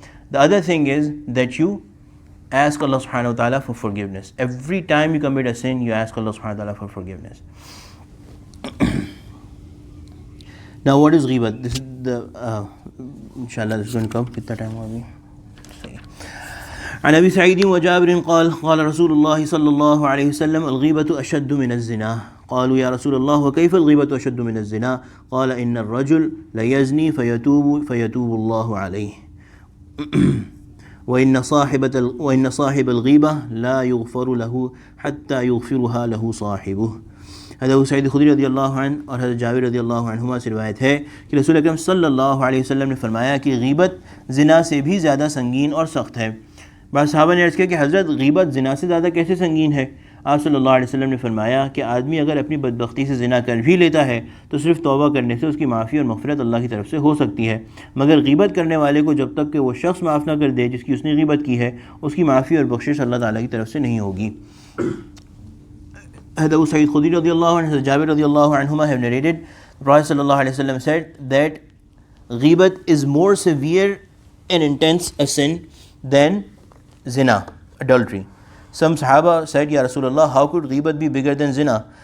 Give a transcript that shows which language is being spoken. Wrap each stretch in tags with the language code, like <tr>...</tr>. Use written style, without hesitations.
<en>The other thing is that you ask Allah subhanahu wa ta'ala for forgiveness. Every time you commit a sin, you ask Allah subhanahu wa ta'ala for forgiveness. Now what is ghibat? This is the inshallah this is going to come.</en> <hi>Kitna time ho abhi?</hi> <ar>عن أبي سعيد وجابر قال قال رسول الله صلى الله عليه وسلم الغيبة أشد من الزنا قالوا يا رسول الله وكيف الغيبة أشد من الزنا قال إن الرجل ليزني فيتوب الله عليه وإن صاحب الغيبة لا يغفر له حتى يغفرها له صاحبه.</ar> <hi>हज़रत सईद खुदरी रज़ी अल्लाह अन्हु और हज़रत जाबिर रज़ी अल्लाह अन्हुमा से रिवायत है कि रसूल अकरम सल्लल्लाहु अलैहि वसल्लम ने फरमाया कि गीबत ज़िना से भी ज़्यादा संगीन और सख्त है। बाद सहाबा ने अर्ज़ किया कि हज़रत गीबत ज़िना से ज़्यादा कैसे संगीन है? आप सल्लल्लाहु अलैहि वसल्लम ने फरमाया कि आदमी अगर अपनी बदबख्ती से ज़िना कर भी लेता है तो सिर्फ़ तौबा करने से उसकी माफ़ी और मग़फ़िरत अल्लाह की तरफ से हो सकती है, मगर गीबत करने वाले को जब तक कि वो शख्स माफ़ ना कर दे जिसकी उसने गीबत की है, उसकी माफ़ी और बख्शिश अल्लाह ताला की तरफ से नहीं होगी।</hi> <en>Hadath Sayyid Khudri radiallahu anhu and Jabir radiallahu anhuma have narrated, the Prophet sallallahu alaihi wasallam said that ghibat is more severe and intense a sin than zina, adultery. Some Sahaba said, Ya Rasulullah, how could ghibat be bigger than zina?</en>